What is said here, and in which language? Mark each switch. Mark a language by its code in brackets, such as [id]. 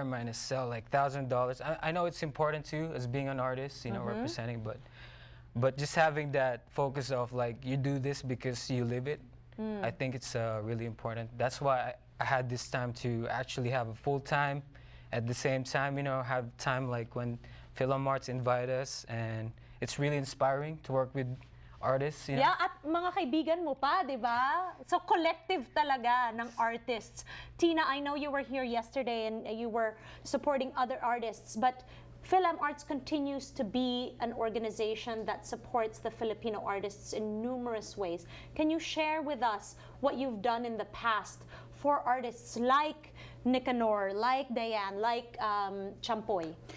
[en] Am I going to sell like $1,000? I know it's important too, as being an artist, you know, representing, but just having that focus of like, you do this because you live it. I think it's really important. That's why I had this time to actually have a full time, at the same time, you know, have time like when Filam Arts invite us, and it's really inspiring to work with artists. You know? [tl] Yeah, at mga kaibigan mo pa, di ba? [en] So collective [tl] talaga ng [en] artists. Tina, I know you were here yesterday and you were supporting other artists, but Filam Arts continues to be an organization that supports the Filipino artists in numerous ways. Can you share with us what you've done in the past for artists like Nicanor, like Diane, like Champoy?